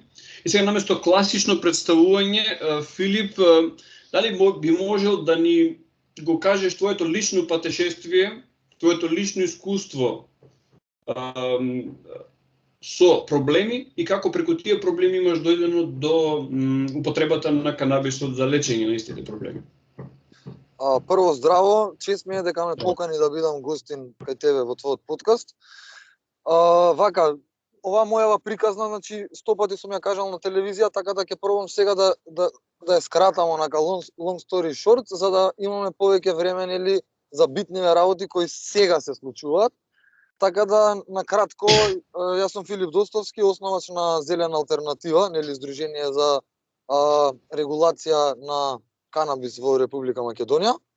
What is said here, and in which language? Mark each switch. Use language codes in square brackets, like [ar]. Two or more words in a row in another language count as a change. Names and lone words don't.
[mk] И сега наместо класично представување, Филип, дали би можел да ни го кажеш твоето лично патешествие, твоето лично искуство со проблеми и како преку тие проблеми имаш дојдено до употребата на канабисот за лечење на истите проблеми? Прво здраво, чест ми е дека ме покани да бидам гостин кај тебе во твојот подкаст. Вака, ова мојава приказна, значи 100 пати сум ја кажал на телевизија, така да ќе пробам сега да ја скратам онака [en] long story short, [mk] за да имаме повеќе време, нели, за битниве работи кои сега се случуваат. Така да, на кратко, јас сум Филип Достовски, основач на Зелена алтернатива, нели, Здружение за регулација на канабис во Република Македонија.